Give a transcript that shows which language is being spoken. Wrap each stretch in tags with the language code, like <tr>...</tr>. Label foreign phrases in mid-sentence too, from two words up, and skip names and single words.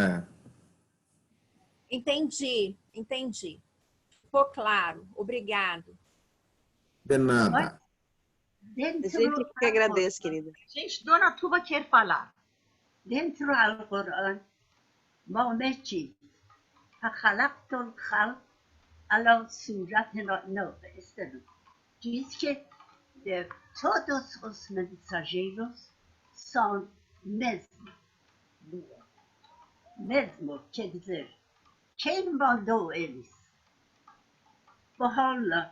<pt>Entendi. Ficou claro. Obrigado. De nada. A gente que agradece, querida. Gente, Dona Tuba quer falar. Dentro do Corão, Maomé diz,</pt> <ar>"خلقت الخلق على صورتنا",</ar> <pt>não, diz que todos os mensageiros são mesmo, quer dizer, quem mandou eles? Baha'u'llah.</pt>